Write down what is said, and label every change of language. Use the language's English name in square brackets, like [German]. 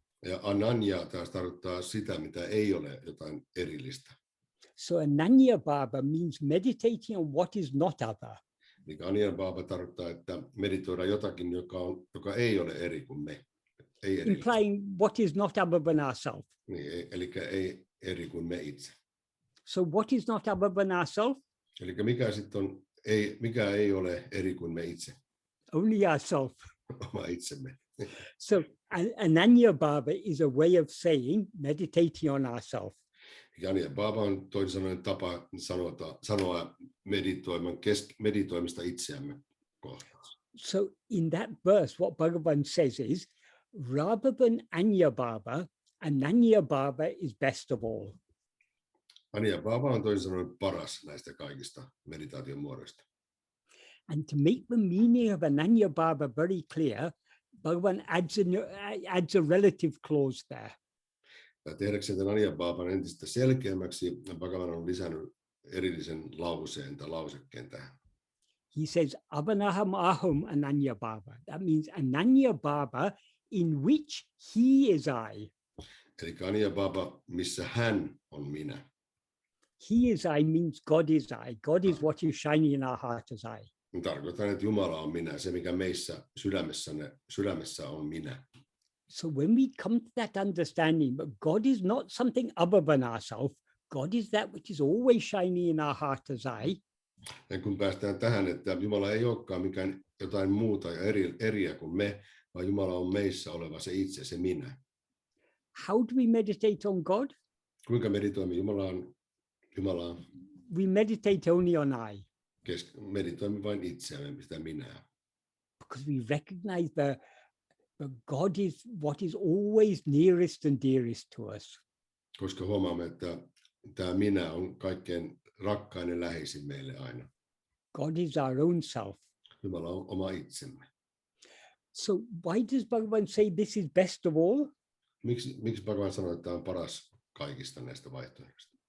[Finnish] Ja ananya taas tarkoittaa sitä, mitä ei ole jotain erillistä. [English] So ananya bhava means meditating on what is not other. [Finnish] Eli anya bhava tarkoittaa, että meditoidaan jotakin, joka ei ole eri kuin me. Ei [English] implying what is not other than ourselves. [Finnish] Niin, eli ei eri kuin me itse. [English] So what is not other than ourselves? [Finnish] Eli mikä sitten on, mikä ei ole eri kuin me itse? [English] Only ourselves. [Finnish] Oma itsemme. [English] So ananya bhava is a way of saying meditating on ourselves. [Finnish] Anya bhava on toisin sanoen tapa sanoa meditoimista itseämme kohtaan. [English] So in that verse, what Bhagavan says is, rather than anya bhava, ananya bhava is best of all. [Finnish] Anya bhava on toisin sanoen paras näistä kaikista meditaation muodoista. [English] And to make the meaning of ananya bhava very clear, Bhagavan adds a relative clause there. [Finnish] Ja tehdäkseen tämän anya bhavan entistä selkeämmäksi, Bhagavan on lisännyt erillisen lauseen tai lausekkeen tähän. [English] He says, avanaham aham ananya bhava. That means ananya bhava in which he is I. [Finnish] Eli anya bhava, missä hän on minä. [English] He is I means God is I. God is what is shining in our heart as I. [Finnish] Tarkoitan, että Jumala on minä, se mikä meissä sydämessä on minä. [English] So when we come to that understanding that God is not something other than ourselves, God is that which is always shining in our heart as I. [Finnish] Ja kun päästään tähän, että Jumala ei olekaan mikään jotain muuta ja eriä kuin me, vaan Jumala on meissä oleva se itse, se minä. [English] How do we meditate on God? [Finnish] Kuinka meditoimme Jumalaan? [English] We meditate only on I. [Finnish] Meditoimme vain itseämme, sitä minää. [English] Because we recognize that God is what is always nearest and dearest to us. [Finnish] Koska huomaamme, että tämä minä on kaikkein rakkain ja läheisin meille aina. [English] God is our own self. [Finnish] Jumala on oma itsemme. [English] So why does Bhagavan say this is best of all? [Finnish] Miksi Bhagavan sanoo, että tämä on paras kaikista näistä vaihtoehdoista?